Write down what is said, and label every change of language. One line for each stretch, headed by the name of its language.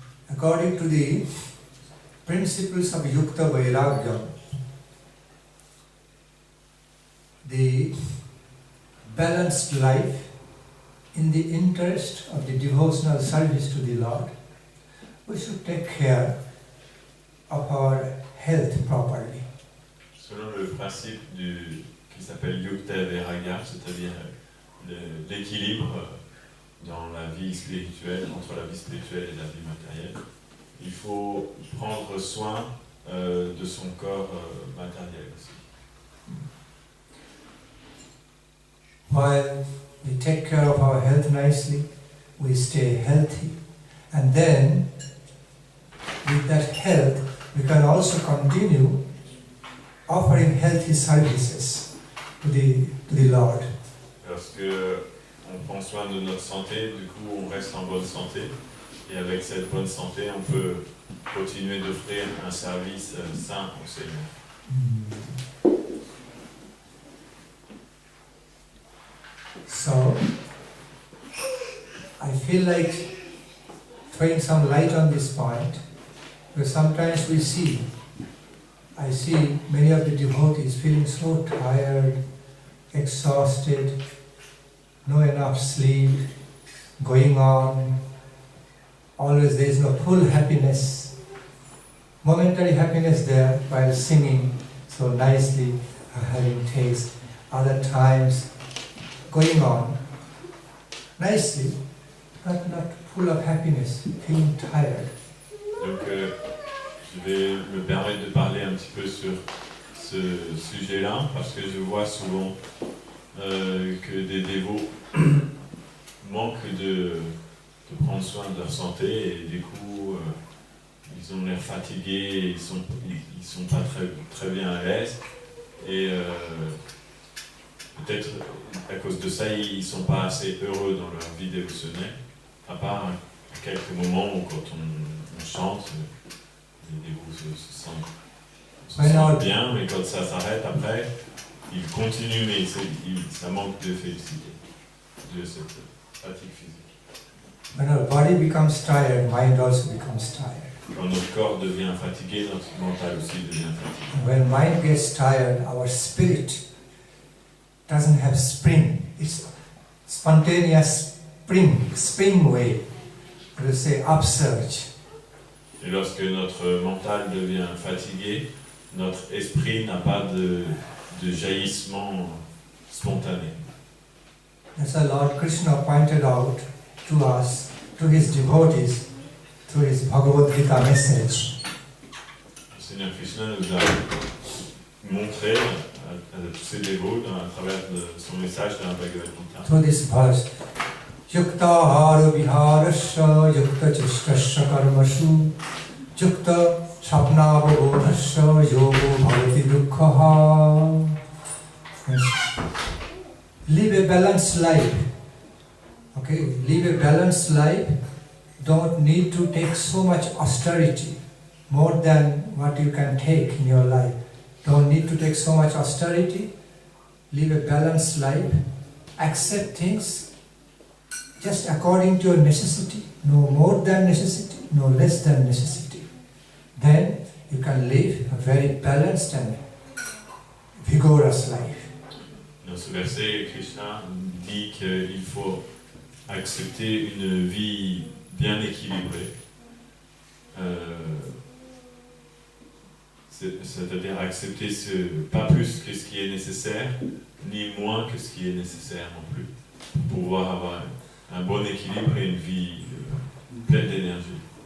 English: According to the principles of Yukta Vairagya, the balanced life in the interest of the devotional service to the Lord we should take care of our health properly.
French: Selon le principe qui s'appelle Yukta et Vairagya, c'est-à-dire l'équilibre dans la vie spirituelle, entre la vie spirituelle et la vie matérielle, il faut prendre soin de son corps matériel aussi.
English: While we take care of our health nicely, we stay healthy, and then with that health we can also continue offering healthy services to the Lord.
French: Lorsque on prend soin de notre santé, du coup on reste en bonne santé, et avec cette bonne santé on peut continuer d'offrir un service sain au Seigneur.
English: So, I feel like throwing some light on this point, because sometimes I see many of the devotees feeling so tired, exhausted, no enough sleep, going on, always there is no full happiness, momentary happiness there while singing so nicely, having taste, other times going on nicely, but not full of happiness, feeling tired.
French: Donc je vais me permettre de parler un petit peu sur ce sujet-là, parce que je vois souvent que des dévots manquent de prendre soin de leur santé, et du coup ils ont l'air fatigués, ils sont pas très bien à l'aise, et peut-être à cause de ça, ils ne sont pas assez heureux dans leur vie dévotionnelle, à part à quelques moments où quand on chante, les dévots se sentent bien, mais quand ça s'arrête après, ils continuent, mais ça manque de félicité, de cette pratique physique.
English: When our body becomes tired, mind also becomes tired.
French: Quand notre corps devient fatigué, notre mental aussi devient fatigué.
English: When mind gets tired, our spirit doesn't have spring. It's spontaneous spring way. We say upsurge.
French: Et lorsque notre mental devient fatigué, notre esprit n'a pas de jaillissement spontané.
English: That's why Lord Krishna pointed out to us, to his devotees, through his Bhagavad Gita message.
French: Le Seigneur Krishna nous a montré à tous ses dévots à travers son message dans la Bhagavad Gita.
English: Through this verse,
Sanskrit: Yukta hara viharasya yukta chishtasya karmashu yukta sapnavabodhasya yogo bhavati dukkhaha.
English: Live a balanced life. Okay, live a balanced life. Don't need to take so much austerity, more than what you can take in your life. Don't need to take so much austerity. Live a balanced life. Accept things just according to your necessity. No more than necessity, no less than necessity. Then you can live a very balanced and vigorous life.
French: Dans ce verset, Krishna dit qu'il faut accepter une vie bien équilibrée, c'est-à-dire accepter pas plus que ce qui est nécessaire, ni moins que ce qui est nécessaire non plus, pour pouvoir avoir un bon équilibre et une vie pleine d'énergie.